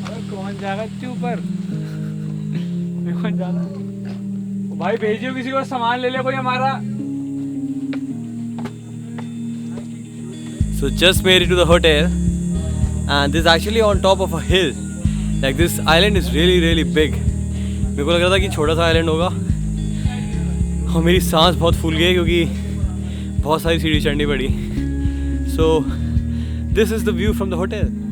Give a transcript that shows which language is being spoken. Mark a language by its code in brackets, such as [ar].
[hi] कौन जाएगा इतने ऊपर. मैं कौन जाना. ओ भाई भेजियो किसी को, सामान ले ले कोई हमारा. [en] So just made it to the hotel and this is actually on top of a hill. Like this island is really big. [hi] मेरे को लग रहा था कि छोटा सा आइलैंड होगा और मेरी सांस बहुत फूल गई क्योंकि बहुत सारी सीढ़ी चढ़नी पड़ी. [en] So this is the view from the hotel.